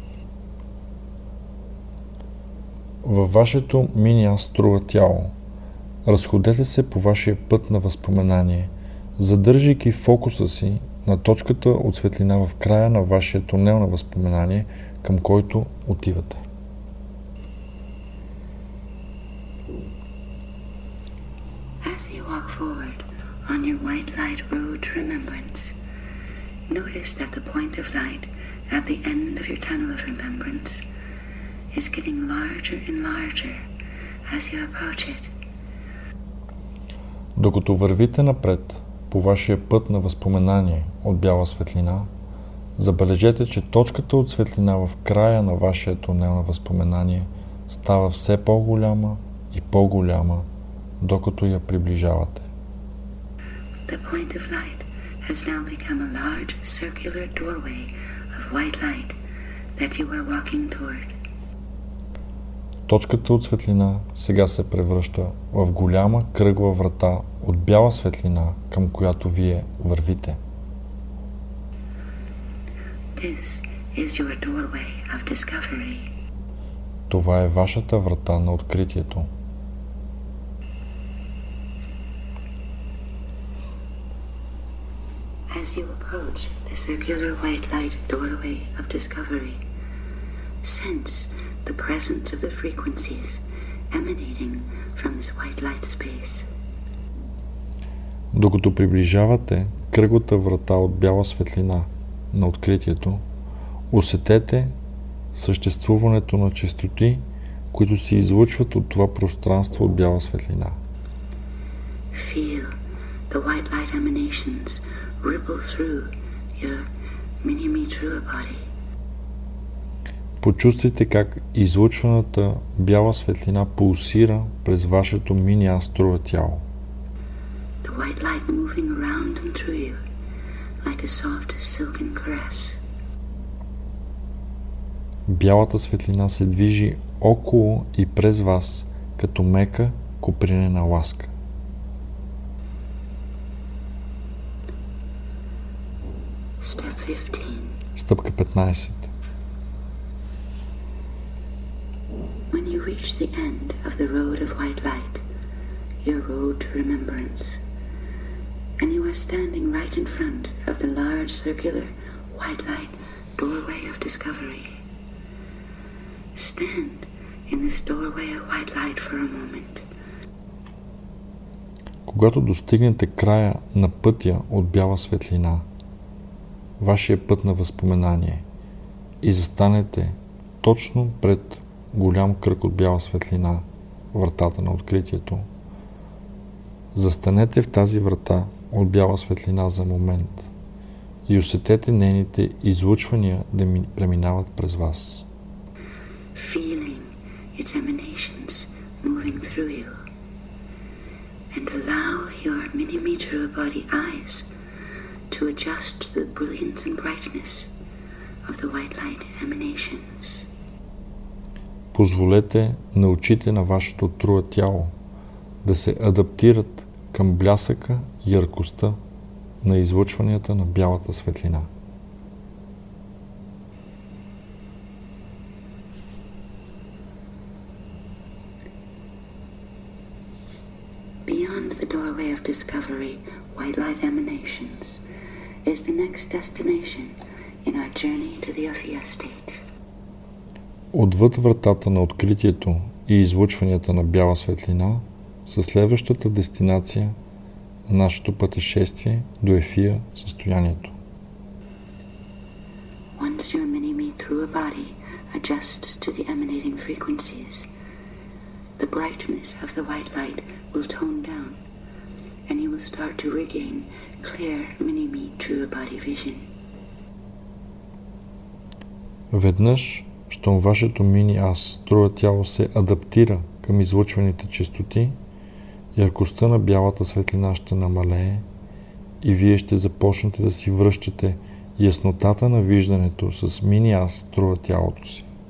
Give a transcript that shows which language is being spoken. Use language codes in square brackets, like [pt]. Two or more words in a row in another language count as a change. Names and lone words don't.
[bg] Във вашето мини-аз струва тяло, разходете се по вашия път на възпоменание, задържайки фокуса си на точката от светлина в края на вашия тунел на възпоменание, към който отивате. [en] As you walk forward on your white light road to remembrance, notice that the point of light at the end of your tunnel of remembrance is getting larger and larger as you approach it. [bg] Докато вървите напред по вашия път на възпоменание от бяла светлина, забележете, че точката от светлина в края на вашия тунел на възпоменание става все по-голяма и по-голяма, докато я приближавате. [en] The point of light has now become a large circular doorway of white light that you are walking toward. [bg] Точката от светлина сега се превръща в голяма кръгла врата от бяла светлина, към която вие вървите. [en] This is your doorway of discovery. [bg] Това е вашата врата на откритието. [en] As you approach the circular white light doorway of discovery, sense the presence of the frequencies emanating from this white light space. [bg] Докато приближавате кръглата врата от бяла светлина на откритието, усетете съществуването на честоти, които се излъчват от това пространство от бяла светлина. [en] Feel the white light emanations ripple through your mini-me Trua body. [bg] Почувствайте как излъчваната бяла светлина пулсира през вашето мини-аз струва тяло. [en] The white light moving around and through you like a soft silken caress. [bg] Бялата светлина се движи около и през вас, като мека копринена ласка. [en] Step 15. [bg] Стъпка 15. [en] When you reach the end of the road of white light, your road to remembrance, and you are standing right in front of the large circular white light doorway of discovery. Stand in this doorway of white light for a moment. [bg] Когато достигнете края на пътя от бяла светлина, вашия път на възпоменание, и застанете точно пред голям кръг от бяла светлина, вратата на откритието, застанете в тази врата от бяла светлина за момент и усетете нейните излъчвания да преминават през вас. [en] Feeling its emanations moving through you, and allow your mini-me body eyes to adjust to the brilliance and brightness of the white light emanations. [bg] Позволете на очите на вашето труа тяло да се адаптират към блясъка и яркостта на излъчванията на бялата светлина. [en] Beyond the doorway of discovery, white light emanations is the next destination in our journey to the Ophiya state. [bg] Отвъд вратата на откритието и излъчванията на бяла светлина са следващата дестинация на нашето пътешествие до Ефия състоянието. [en] Once your mini-me through a body adjusts to the emanating frequencies, the brightness of the white light will tone down, and you will start to regain clear mini-me through a body vision. [bg] Веднъж, щом вашето мини-аз, труа тяло се адаптира към излъчваните честоти, яркостта на бялата светлина ще намалее и вие ще започнете да си връщате яснотата на виждането с мини-аз, труа тялото си.